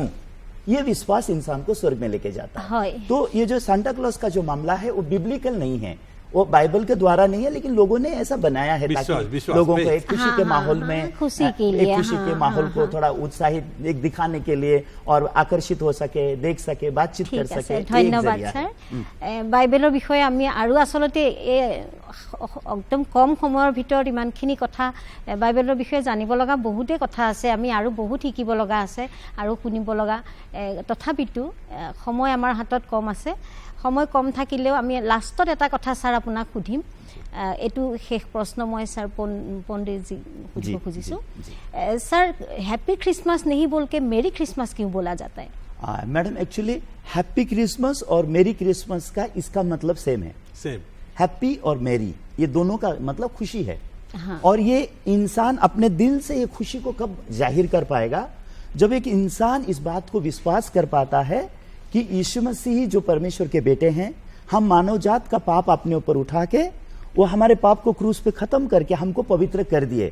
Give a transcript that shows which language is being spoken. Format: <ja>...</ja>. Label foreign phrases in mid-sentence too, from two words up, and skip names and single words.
<hi>ये विश्वास इंसान को स्वर्ग में लेके जाता है। तो ये जो सांता क्लॉज का जो मामला है वो बिब्लिकल नहीं है, वो बाइबल के द्वारा नहीं है, लेकिन लोगों ने ऐसा बनाया है ताकि लोगों को एक खुशी के माहौल में, खुशी के लिए, एक खुशी के माहौल को थोड़ा उत्साहित एक दिखाने के लिए और आकर्षित हो सके, देख सके, बातचीत कर सके। धन्यवाद सर।</hi> <as>বাইবেলৰ বিষয়ে আমি আৰু আচলতে একদম কম সময়ৰ ভিতৰত ইমানখিনি কথা বাইবেলৰ বিষয়ে জানিব লগা বহুতেই কথা আছে, আমি আৰু বহুত শিকিব লগা আছে আৰু শুনিব লগা। তথাপিতো সময় আমাৰ হাতত কম আছে। সময় কম থাকিলেও আমি লাষ্টত এটা কথা ছাৰ আপোনাক সুধিম। এইটো শেষ প্ৰশ্ন মই ছাৰ পণ্ডিতজী সুধিব খুজিছোঁ।</as> <hi>सर,</hi> <en>happy Christmas</en> <hi>नहीं बोल के</hi> <en>merry Christmas</en> <hi>क्यों बोला जाता है? मैडम,</hi> <en>actually happy Christmas</en> <hi>और</hi> <en>merry Christmas</en> <hi>का इसका मतलब सेम है। सेम हैप्पी और मेरी, ये दोनों का मतलब खुशी है। हाँ। और ये इंसान अपने दिल से ये खुशी को कब जाहिर कर पाएगा, जब एक इंसान इस बात को विश्वास कर पाता है कि यीशु मसीह जो परमेश्वर के बेटे हैं, हम मानव जात का पाप अपने ऊपर उठा के वो हमारे पाप को क्रूस पे खत्म करके हमको पवित्र कर दिए।</hi>